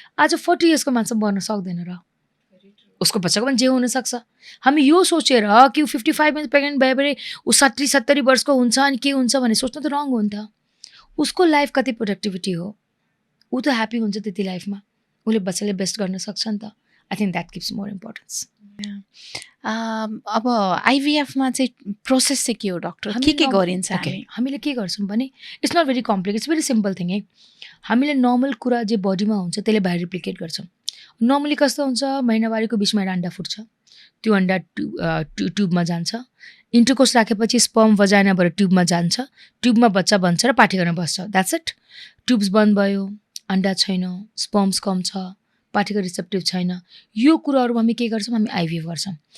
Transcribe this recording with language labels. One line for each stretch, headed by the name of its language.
Nepali: आज 40 इयर्सको मान्छे बन्न सक्दैन र उसको बच्चाको पनि जे हुनसक्छ। हामी यो सोचेर कि 55 मा प्रेग्नेन्ट भयो भने ऊ 60-70 वर्षको हुन्छ अनि के हुन्छ भन्ने सोच्नु त रङ हो नि त। उसको लाइफ कति प्रोडक्टिभिटी हो, ऊ त ह्याप्पी हुन्छ त्यति लाइफमा, उसले बच्चाले बेस्ट गर्न सक्छ नि त।
English: I think that gives more importance.
Nepali: अब आइभिएफमा चाहिँ प्रोसेस चाहिँ के हो डक्टर, के गरिन्छ? हामीले के गर्छौँ भने
English: It's not very complicate, it's very simple thing है।
Nepali: हामीले नर्मल कुरा जे बडीमा हुन्छ त्यसले बाहिर रिप्लिकेट गर्छौँ। नर्मली कस्तो हुन्छ, महिनावारीको बिचमा एउटा अन्डा फुट्छ, त्यो अन्डा ट्युबमा जान्छ, इन्टरकोर्स राखेपछि स्पर्म भजाइनाबाट ट्युबमा जान्छ, ट्युबमा बच्चा बन्छ र पाठेघरमा बस्छ, द्याट्स इट। ट्युब्स बन्द भयो, अन्डा छैन, स्पर्म्स कम छ, पाठेघर रिसेप्टिभ छैन, यो कुराहरूमा हामी के गर्छौँ, हामी आइभिएफ गर्छौँ।